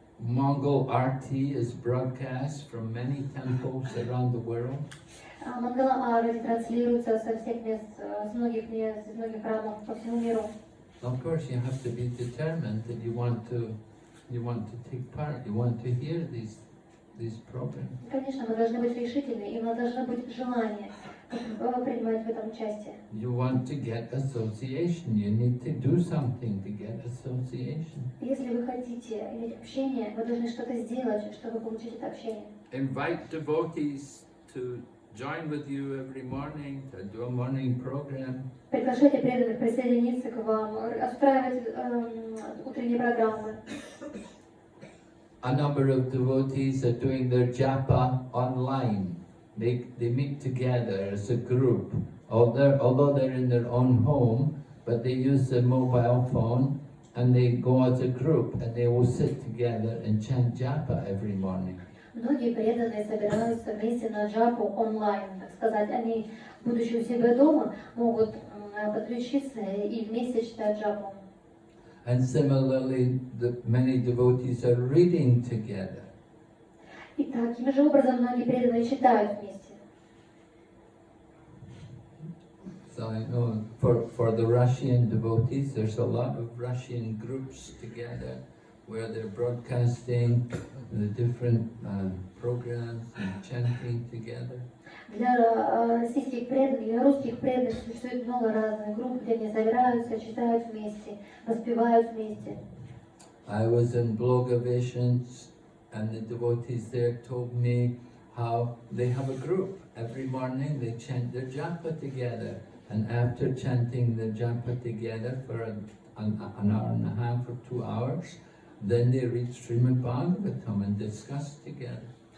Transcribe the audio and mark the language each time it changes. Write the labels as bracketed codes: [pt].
[en] Mongol RT is broadcast from many temples around the world. [ru] Мангала Арти транслируется со всех мест, с многих мест, из многих храмов по всему миру. [en] Of course, you have to be determined that you want to take part, you want to hear these programs. [ru] Конечно, мы должны быть решительны, и у нас должно быть желание принимать в этом участие. [en] You want to get association, you need to do something to get association. [ru] Если вы хотите иметь общение, вы должны что-то сделать, чтобы получить это общение. [en] Invite devotees to join with you every morning, to do a morning program. [ru] Приглашайте преданных присоединиться к вам, устраивать утренние программы. [en] A number of devotees are doing their japa online. They meet together as a group. Although they're in their own home, but they use the mobile phone and they go as a group and they will sit together and chant japa every morning. [ru] Многие преданные собираются вместе на джапу онлайн, так сказать. Они, будучи у себя дома, могут подключиться и вместе читать джапу. [en] And similarly, many devotees are reading together. [ru] И таким же образом многие преданные читают вместе. [en] So I know for the Russian devotees, there's a lot of Russian groups together where they're broadcasting the different programs and chanting together. [ru] Для российских преданных, для русских преданных существует много разных групп, где они собираются, читают вместе, воспевают вместе. [en] I was in Blogovisions and the devotees there told me how they have a group. Every morning they chant their japa together, and after chanting the japa together for an hour and a half or 2 hours, then they read Srimad Bhagavatam and discuss together.